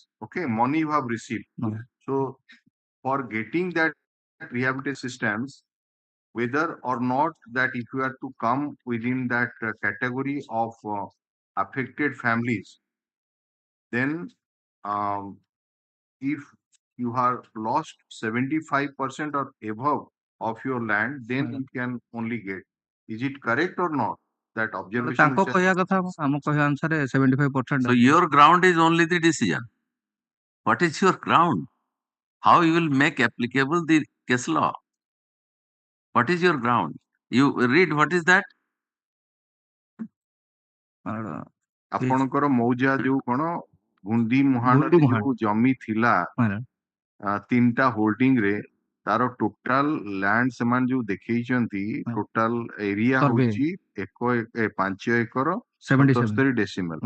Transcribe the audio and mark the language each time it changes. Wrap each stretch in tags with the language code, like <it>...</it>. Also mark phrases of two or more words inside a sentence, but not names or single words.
<en>Okay, money you have received. So for getting that rehabilitation assistance, whether or not that if you are to come within that category of affected families, then if you have lost 75% or above of your land, then you can only get. Is it correct or not? That observation.</en> <or>ତାଙ୍କ କହିବା କଥା ଆମ କହିବା ଅନୁସାରେ 75%.</or> <en>So your ground is only the decision. What is your ground? How you will make applicable the case law? What is your ground? You read what is that?</en> <or>ଆପଣଙ୍କର ମୌଜା ଯୋଉ କଣ ଗୁଣ୍ଡି ମୁହାଣରେ ଯୋଉ ଜମି ଥିଲା 3ଟା ହୋଲ୍ଡିଂ ରେ ତାର</or> <en>total land</en> <or>ସେମାନେ ଯୋଉ ଦେଖେଇଛନ୍ତି</or> <en>total area</en> <or>ହଉଛି 5 ଏକର 77 ଡେସିମଲ।</or>